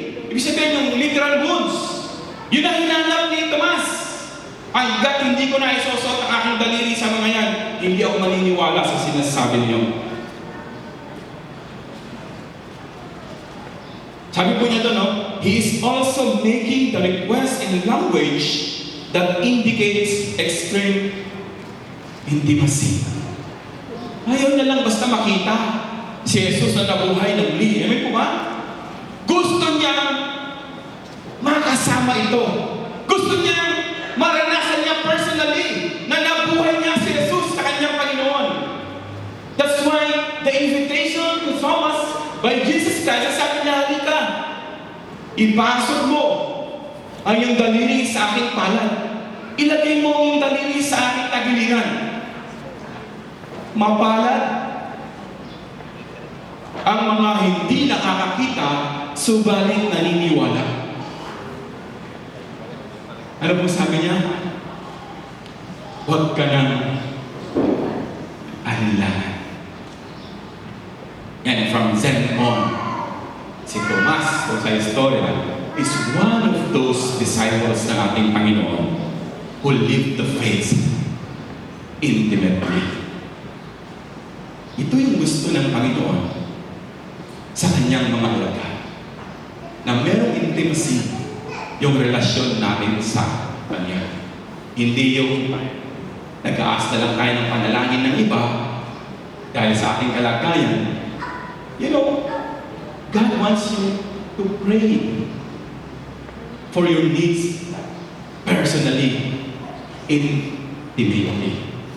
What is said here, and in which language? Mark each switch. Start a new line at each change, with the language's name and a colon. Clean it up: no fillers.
Filipino: Ibig sabihin yung
English: literal wounds.
Filipino: Yun ang hinanap ni Tomas. Hanggat hindi ko na isusot ang aking daliri sa mga yan, hindi ako maniniwala sa sinasabi niyo. Sabi po niya doon,
English: he is also making the request in language that indicates extreme intimacy.
Filipino: Ayaw niya lang basta makita si Jesus na nabuhay ng muli. Amen po ba? Gusto niya makasama ito. Gusto niya maranasan niya personally na nabuhay niya si Jesus sa kanyang Panginoon.
English: That's why the invitation to Thomas by Jesus Christ,
Filipino: sabi niya, halika, ipasok mo ang iyong daliri sa aking palad. Ilagay mo ang iyong daliri sa aking tagiliran. Mapalad ang mga hindi nakakakita, subalit naniniwala. Ano po sabi niya? Huwag ka nang alinlangan.
English: And from then on,
Filipino: si Tomas, sa istorya,
English: is one of those disciples
Filipino: ng ating Panginoon
English: who lived the faith intimately.
Filipino: Ito yung gusto ng Panginoon sa kanyang mga alagad. Na merong intimacy yung relasyon natin sa Kanya. Hindi yung nag-aas na lang tayo ng panalangin ng iba dahil sa ating kalagayan.
English: You know, God wants you to pray for your needs personally, intimately.